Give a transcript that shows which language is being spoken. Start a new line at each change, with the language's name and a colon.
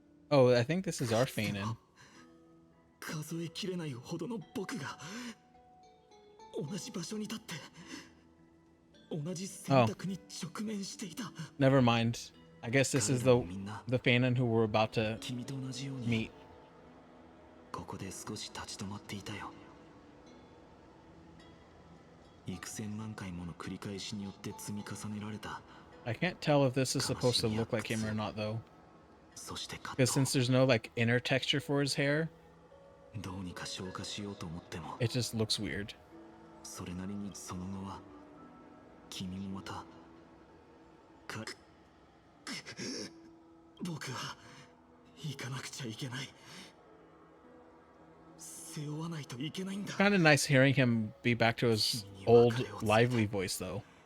English: Oh, I think this is our Phainon.
Japanese: 数えきれないほどの僕が同じ場所に立って同じ選択に直面していた。
English: Never mind. I guess this is the Phainon who we're about to meet.
Japanese: ここで少し立ち止まっていたよ。幾千万回もの繰り返しによって積み重ねられた。
English: I can't tell if this is supposed to look like him or not though. Because since there's no like inner texture for his hair, it just looks weird.
Japanese: それなりにその後は君もまた僕は行かなくちゃいけない。背負わないといけないんだ。
English: Kind of nice hearing him be back to his old lively voice though.